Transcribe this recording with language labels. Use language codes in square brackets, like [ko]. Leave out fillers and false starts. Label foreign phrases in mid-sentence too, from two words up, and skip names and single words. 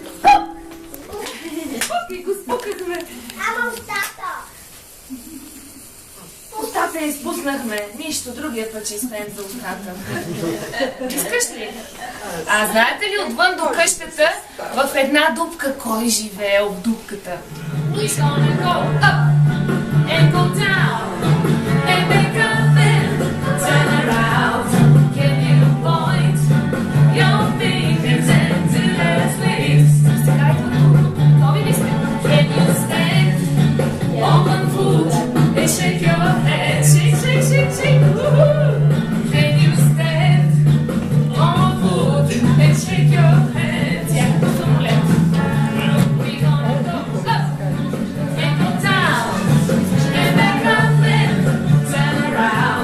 [bg] И го спукахме. Ама устата! Устата я изпуснахме. Нищо, другия път ще изпеем за устата. Искаш ли? А знаете ли отвън до къщата в една дупка кой живее в дупката? [en] He's gonna go up and go down and make a bend, turn around. Can you point your fingers into the sleeves? [bg] Сега идва тук. Готови ли сте? [en] Can you stand on one foot and shake your head? Shake, shake, shake, shake. Woo-hoo. Can you stand on one foot and shake your head? [bg] Yeah, самолет. [en] We're gonna go up and go down and back up and turn around.